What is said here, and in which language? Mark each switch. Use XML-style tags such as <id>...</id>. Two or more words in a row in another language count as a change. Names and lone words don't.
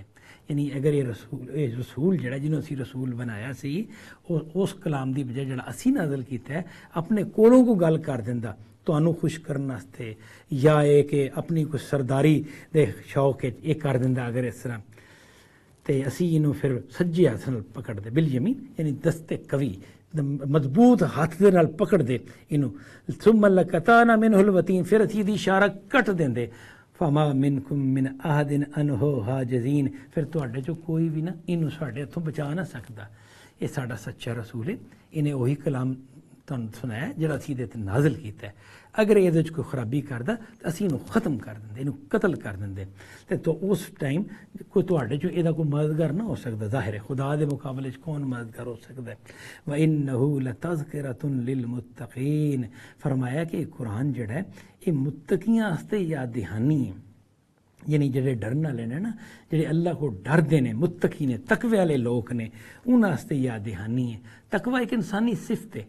<pa>یعنی اگر یہ رسول جڑا جنہوں نے اسیں رسول بنایا سی اس کلام کی بجائے جڑا اسیں نازل کیتا ہے اپنے کولوں کو گل کر دندا تہانوں خوش کرنے واسطے، یا یہ کہ اپنی کوئی سرداری دے شوق یہ کر دندا، اگر اس طرح تو اسیں اہنوں پھر سجے ہتھ نال پکڑ دے,</pa> <ar>بال يمين</ar> <pa>یعنی دستِ قوی مضبوط ہاتھ دے نال پکڑ دے اینوں.</pa> <ar>ثم لقطعنا منه الوتين,</ar> <pa>پھر اسیں دی اشارہ کٹ دیندے.</pa> <ar>فما منكم من أحد عنه حاجزين,</ar> <pa>پھر تہاڈے چوں کوئی بھی نہ اینوں ساڈے ہتھوں بچا نہ سکدا. یہ ساڈا سچا رسول ہے، انہیں وہی کلام تہانوں سنایا جہڑا اسیں اہدے تے نازل کیتا ہے. اگر اہدے چ کوئی خرابی کردا تو اسیں اہنوں ختم کر دندے، اہنوں قتل کر دندے، تو اس ٹائم کوئی تہاڈے چوں اہدا کوئی مددگار نہ ہو سکدا. ظاہر ہے خدا دے مقابلے چ کون مددگار ہو سکدا ہے.</pa> <ar>وإنه لتذكرة للمتقين,</ar> <pa>فرمایا کہ قرآن جڑا ہے یہ متقیاں واسطے یاد دہانی ہے. یعنی جیہڑے ڈرن والے نے نا، جیہڑے اللہ کو ڈردے نے، متقی نے، تقوے والے لوگ نے، انہاں آستے یاد دہانی ہے. تقوی ایک انسانی صفت ہے.</pa>